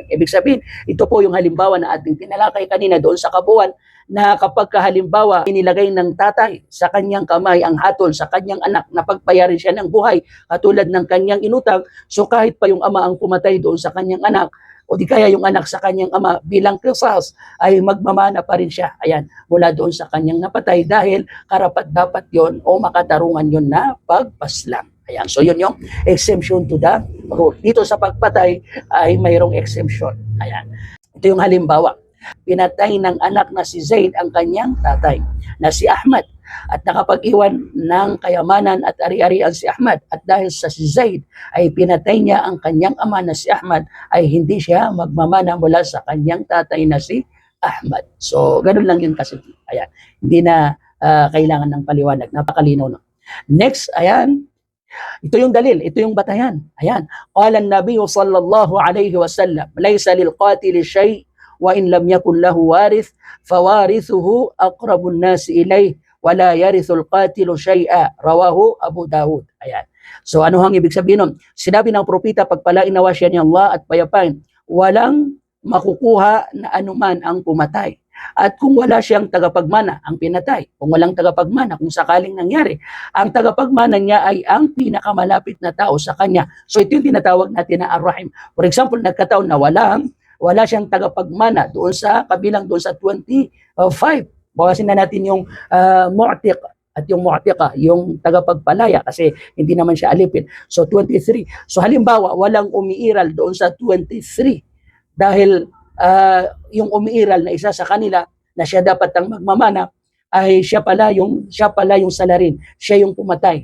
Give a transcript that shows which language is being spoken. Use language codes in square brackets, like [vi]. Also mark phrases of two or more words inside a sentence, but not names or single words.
[tl] Ibig sabihin, ito po yung halimbawa na ating tinalakay kanina doon sa kabuuan na kapag halimbawa inilagay ng tatay sa kanyang kamay ang hatol sa kanyang anak na pagbayarin siya ng buhay katulad ng kanyang inutang, so kahit pa yung ama ang pumatay doon sa kanyang anak, o di kaya yung anak sa kanyang ama bilang qisas ay magmamana pa rin siya. Ayan, mula doon sa kanyang napatay dahil karapat-dapat yon o makatarungan yon na pagpaslang. Ayan, so yun yung [en] exemption to the rule. [tl] Dito sa pagpatay ay mayroong exemption. Ayan, ito yung halimbawa. Pinatay ng anak na si Zaid ang kanyang tatay na si Ahmad at nakapag-iwan ng kayamanan at ari-arian si Ahmad, at dahil sa si Zaid ay pinatay niya ang kanyang ama na si Ahmad, ay hindi siya magmamana mula sa kanyang tatay na si Ahmad. So ganun lang yun kasi. Ayan, hindi na kailangan ng paliwanag, napakalinaw na. Next, ayan, ito yung dalil, ito yung batayan. Ayan, [ar] قال النبي صلى الله عليه وسلم ليس للقاتل شيء وإن لم يكن له وارث فوارثه أقرب الناس إليه ولا يرث القاتل شيئا رواه أبو داود. [tl] Ayan. So ano ang ibig sabihin nun? Sinabi ng propeta, pagpalain nawa siya ni Allah at payapain, walang makukuha na anuman ang pumatay. At kung wala siyang tagapagmana, ang pinatay. Kung walang tagapagmana, kung sakaling nangyari, ang tagapagmana niya ay ang pinakamalapit na tao sa kanya. So ito yung tinatawag natin na ar-rahim. [en] For example, [tl] nagkataon na wala siyang tagapagmana doon sa kabilang doon sa 25. Bawasin na natin yung mu'tiq at yung mu'tiqa, yung tagapagpalaya kasi hindi naman siya alipin. So 23. So halimbawa, walang umiiral doon sa 23 dahil yung umiiral na isa sa kanila na siya dapat ang magmamana ay siya pala yung salarin, siya yung pumatay.